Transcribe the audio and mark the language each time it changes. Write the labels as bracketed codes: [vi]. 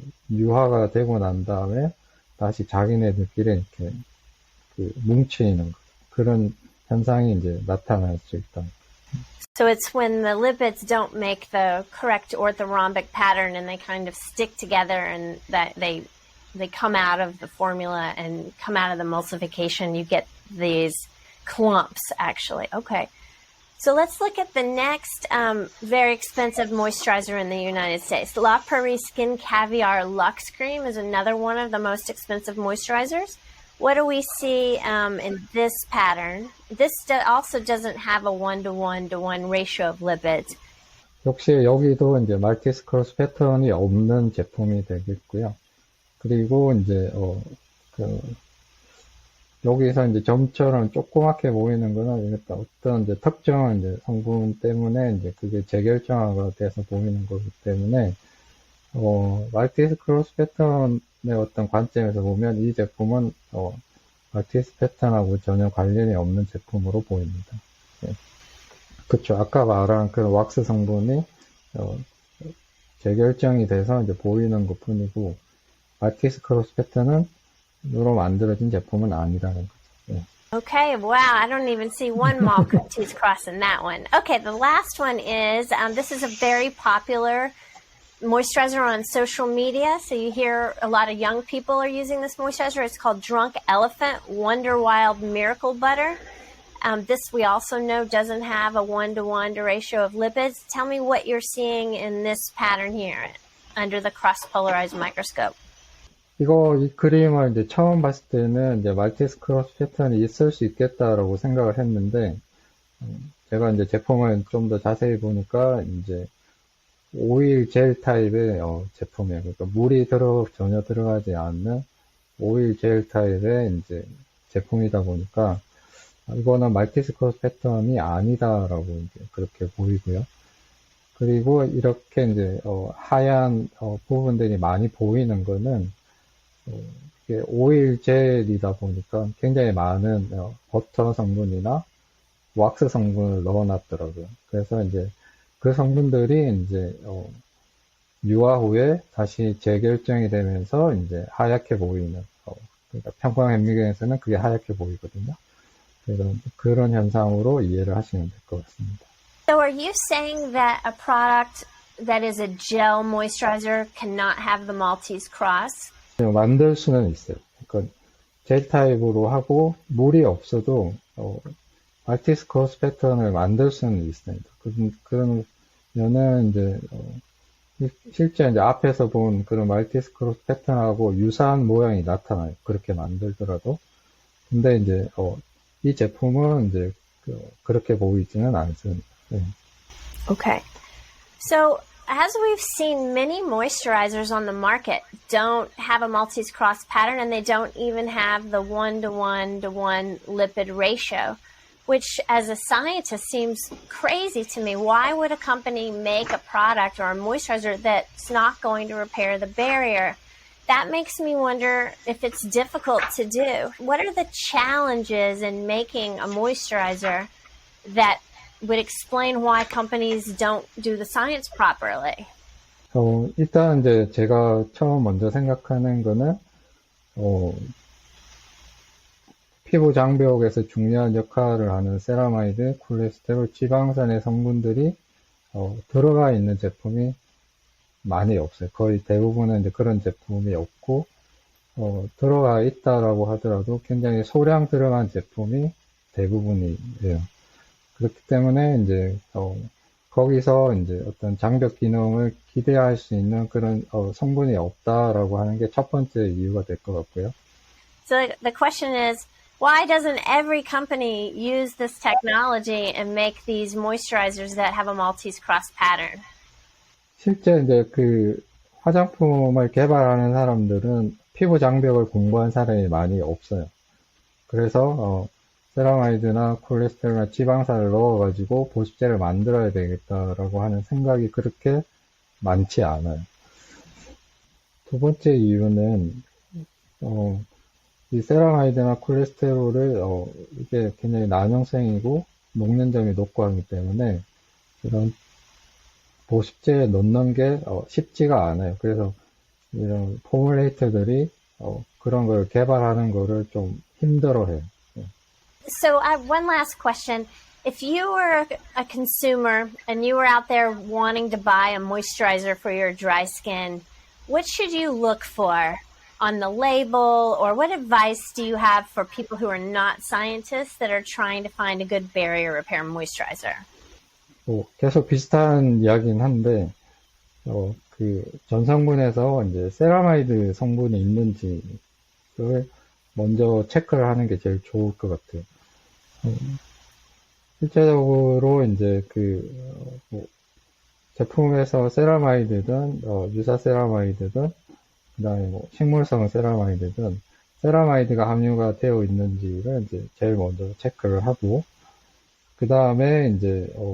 [ko] 유화가 되고 난 다음에 다시 자기네들끼리 이렇게 뭉치는 그런 현상이 이제 나타날 수 있다. [en] So it's when the lipids don't make the correct orthorhombic pattern and they kind of stick together and that they come out of the formula and come out of the emulsification. You get these clumps, actually. Okay. So let's look at the next very expensive moisturizer in the United States. La Prairie Skin Caviar Luxe Cream is another one of the most expensive moisturizers. What do we see in this pattern? This also doesn't have a 1:1:1 ratio of lipids. [ko] 역시 여기도 이제 말티스 크로스 패턴이 없는 제품이 되겠고요. 그리고 이제 여기서 이제 점처럼 조그맣게 보이는 거는 어떤 이제 특정한 이제 성분 때문에 이제 그게 재결정화가 돼서 보이는 거기 때문에 말티스 크로스 패턴의 어떤 관점에서 보면 이 제품은 말티스 패턴하고 전혀 관련이 없는 제품으로 보입니다. 네. 그쵸. 아까 말한 그 왁스 성분이 재결정이 돼서 이제 보이는 것 뿐이고 말티스 크로스 패턴은 으로 만들어진 제품은 아니라는 거죠. 네. [en] Okay, wow, I don't even see one Maltese cross in that one. Okay, the last one is, this is a very popular moisturizer on social media. So you hear a lot of young people are using this moisturizer. It's called Drunk Elephant Wonder Wild Miracle Butter. This we also know doesn't have a 1:1 ratio of lipids. Tell me what you're seeing in this pattern here under the cross-polarized microscope. [ko] 이 그림을 이제 처음 봤을 때는 이제 말티스 크로스 패턴이 있을 수 있겠다라고 생각을 했는데, 제가 이제 제품을 좀 더 자세히 보니까 이제 오일 젤 타입의 제품이에요. 그러니까 물이 전혀 들어가지 않는 오일 젤 타입의 이제 제품이다 보니까 이거는 말티스 크로스 패턴이 아니다라고 이제 그렇게 보이고요. 그리고 이렇게 이제 하얀 부분들이 많이 보이는 거는 이게 오일 젤이다 보니까 굉장히 많은 버터 성분이나 왁스 성분을 넣어놨더라고요. 그래서 이제 그 성분들이 이제 유화 후에 다시 재결정이 되면서 이제 하얗게 보이는 그러니까 평광 현미경에서는 그게 하얗게 보이거든요. 그래서 그런 현상으로 이해를 하시면 될 것 같습니다. [en] So are you saying that a product that is a gel moisturizer cannot have the Maltese cross? [ko] 만들 수는 있어요. 그러니까 젤 타입으로 하고 물이 없어도 말티스 크로스 패턴을 만들 수는 있습니다. 그러면은 이제 실제 이제 앞에서 본 그런 말티스 크로스 패턴하고 유사한 모양이 나타나요. 그렇게 만들더라도. 근데 이제 이 제품은 이제 그렇게 보이지는 않습니다. 네. [en] Okay. So as we've seen, many moisturizers on the market don't have a Maltese cross pattern, and they don't even have the 1:1:1 lipid ratio, which as a scientist seems crazy to me. Why would a company make a product or a moisturizer that's not going to repair the barrier? That makes me wonder if it's difficult to do. What are the challenges in making a moisturizer that would explain why companies don't do the science properly? [ko] 일단 이제 제가 먼저 생각하는 거는, 피부 장벽에서 중요한 역할을 하는 세라마이드, 콜레스테롤, 지방산의 성분들이, 들어가 있는 제품이 많이 없어요. 거의 대부분은 이제 그런 제품이 없고, 들어가 있다라고 하더라도 굉장히 소량 들어간 제품이 대부분이에요. 그렇기 때문에 이제 거기서 이제 어떤 장벽 기능을 기대할 수 있는 그런 성분이 없다라고 하는 게 첫 번째 이유가 될 것 같고요. [en] So the question is, why doesn't every company use this technology and make these moisturizers that have a Maltese cross pattern? [ko] 실제 이제 그 화장품을 개발하는 사람들은 피부 장벽을 공부한 사람이 많이 없어요. 그래서 세라마이드나 콜레스테롤이나 지방산을 넣어가지고 보습제를 만들어야 되겠다라고 하는 생각이 그렇게 많지 않아요. 두 번째 이유는 이 세라마이드나 콜레스테롤을 이게 굉장히 난용성이고 녹는점이 높고 하기 때문에 이런 보습제에 넣는 게 쉽지가 않아요. 그래서 이런 포뮬레이터들이 그런 걸 개발하는 거를 좀 힘들어해요. [en] So I have one last question. If you were a consumer and you were out there wanting to buy a moisturizer for your dry skin, what should you look for on the label, or what advice do you have for people who are not scientists that are trying to find a good barrier repair moisturizer? [ko] 계속 비슷한 이야기긴 한데, 그 전성분에서 이제 세라마이드 성분이 있는지를 먼저 체크를 하는 게 제일 좋을 것 같아요. 실제적으로 이제 제품에서 세라마이드든, 유사 세라마이드든, 그 다음에 식물성 세라마이드든, 세라마이드가 함유가 되어 있는지를 이제 제일 먼저 체크를 하고, 그 다음에 이제,